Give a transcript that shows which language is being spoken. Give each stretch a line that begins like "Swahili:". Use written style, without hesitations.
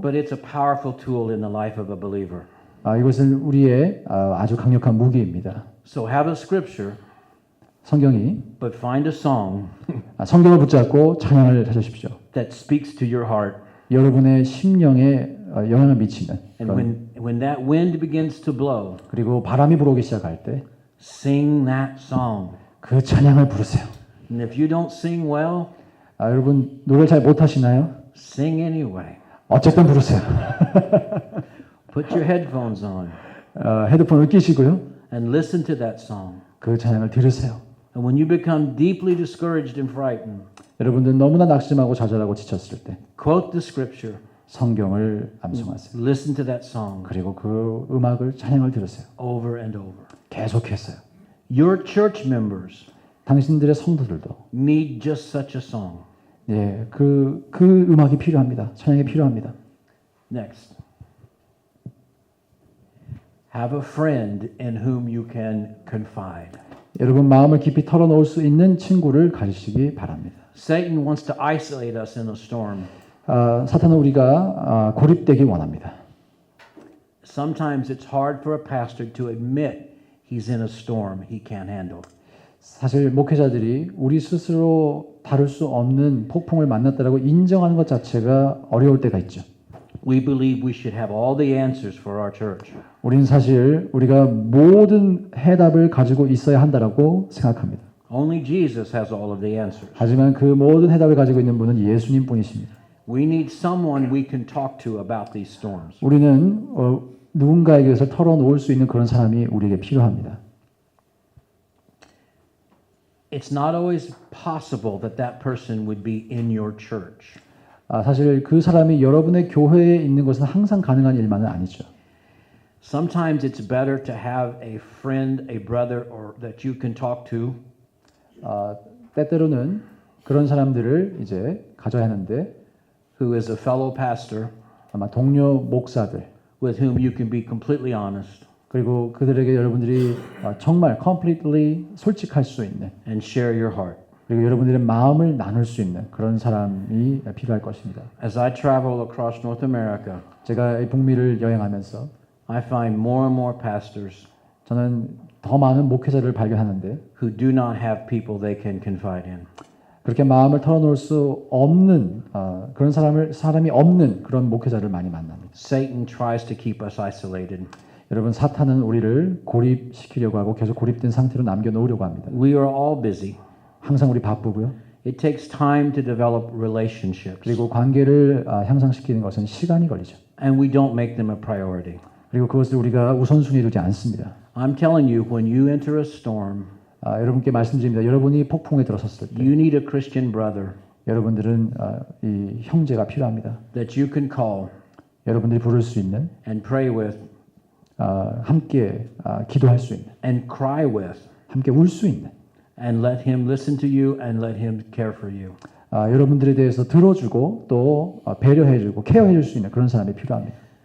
English: But it's a powerful tool in the life of a believer.
Korean: 이것은 우리의 아주 강력한 무기입니다.
English: So have a scripture,
Korean: 성경이
English: but find a song
Korean: 성경을 붙잡고 찬양을 찾으십시오.
English: that speaks to your heart.
Korean: 여러분의 심령에 영향을 미치는
English: And
Korean: 그런,
English: when that wind begins to blow,
Korean: 그리고 바람이 불어오기 시작할 때 그
English: sing that song.
Korean: 찬양을 부르세요.
English: And if you don't sing well,
Korean: 여러분 노래를 잘 못하시나요?
English: sing anyway.
Korean: 어쨌든 부르세요.
English: Put your headphones on
Korean: 헤드폰을 끼시고요.
English: and listen to that song.
Korean: 그 찬양을 들으세요.
English: And when you become deeply discouraged and frightened,
Korean: 여러분들 너무나 낙심하고 좌절하고 지쳤을 때
English: quote the scripture,
Korean: 성경을 암송하세요.
English: listen to that song
Korean: 그리고 그 음악을 찬양을 들으세요.
English: over and over.
Korean: 계속했어요.
English: Your church members
Korean: 당신들의 성도들도
English: need just such a song.
Korean: 예, 그 음악이 필요합니다. 찬양이 필요합니다.
English: Next. Have a friend in whom you can confide.
Korean: 여러분 마음을 깊이 털어놓을 수 있는 친구를 가지시기 바랍니다.
English: Satan wants to isolate us in a storm.
Korean: 사탄은 우리가 고립되기 원합니다.
English: Sometimes it's hard for a pastor to admit he's in a storm he can't handle.
Korean: 사실 목회자들이 우리 스스로 다룰 수 없는 폭풍을 만났다라고 인정하는 것 자체가 어려울 때가 있죠.
English: We believe we should have all the answers for our church.
Korean: 우리는 사실 우리가 모든 해답을 가지고 있어야 한다라고 생각합니다.
English: Only Jesus has all of the answers.
Korean: 하지만 그 모든 해답을 가지고 있는 분은 예수님뿐이십니다.
English: We need someone we can talk to about these storms.
Korean: 우리는 누군가에게 것을 털어놓을 수 있는 그런 사람이 우리에게 필요합니다.
English: It's not always possible that that person would be in your church.
Korean: 사실 그 사람이 여러분의 교회에 있는 것은 항상 가능한 일만은 아니죠.
English: Sometimes it's better to have a friend, a brother, or that you can talk to.
Korean: 때때로는 그런 사람들을 이제 가져야 하는데
English: Who is a fellow pastor
Korean: 아마 동료 목사들
English: with whom you can be completely honest
Korean: 그리고 그들에게 여러분들이 정말 completely 솔직할 수 있는
English: and share your heart.
Korean: 그리고 여러분들의 마음을 나눌 수 있는 그런 사람이 필요할 것입니다.
English: As I travel across North America,
Korean: 제가 이 북미를 여행하면서
English: I find more and more pastors
Korean: 저는 더 많은 목회자를 발견하는데
English: who do not have people they can confide in.
Korean: 그렇게 마음을 털어놓을 수 없는 그런 사람이 없는 그런 목회자를 많이 만납니다.
English: Satan tries to keep us isolated.
Korean: 여러분 사탄은 우리를 고립시키려고 하고 계속 고립된 상태로 남겨놓으려고 합니다.
English: We are all busy.
Korean: 항상 우리 바쁘고요.
English: It takes time to develop relationships,
Korean: 그리고 관계를 향상시키는 것은 시간이 걸리죠.
English: and we don't make them a priority.
Korean: 그리고 그것을 우리가 우선순위에 두지 않습니다.
English: I'm telling you, when you enter a storm,
Korean: 여러분께 말씀드립니다. 여러분이 폭풍에 들어섰을 때
English: you need a Christian brother
Korean: 여러분들은 이 형제가 필요합니다.
English: that you can call
Korean: 여러분들이 부를 수 있는
English: and pray with
Korean: 함께 기도할 수 있는
English: and cry with
Korean: 함께 울 수 있는
English: and let him listen to you and let him care for you.
Korean: 여러분들에 대해서 들어주고 또 배려해주고 케어해줄 수 있는 그런 사람이 필요합니다.